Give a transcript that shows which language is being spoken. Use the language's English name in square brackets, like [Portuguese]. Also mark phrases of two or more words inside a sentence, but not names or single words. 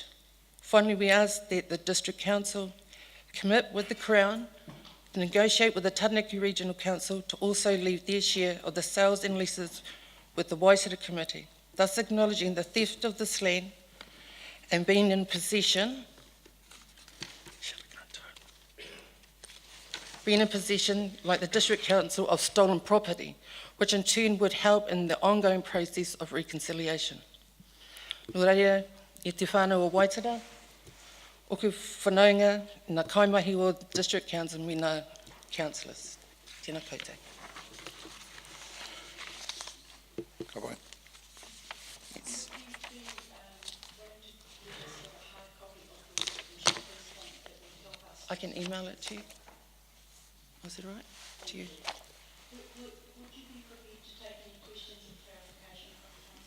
[English] Finally, we ask that the District Council commit with the Crown to negotiate with the Taranaki Regional Council to also leave their share of the sales and leases with the Waitara Committee, thus acknowledging the theft of this land and being in possession, like the District Council, of stolen property, which in turn would help in the ongoing process of reconciliation. [Māori] Nō reira, e te whānau o Waitara, oku whanaunga nā kaimahi o District Council me nā councillors. Tēnā koutou. Ka pai. [English] Yes. I can email it to you. Was it all right? To you? Would you be prepared to take any questions and clarification from the council?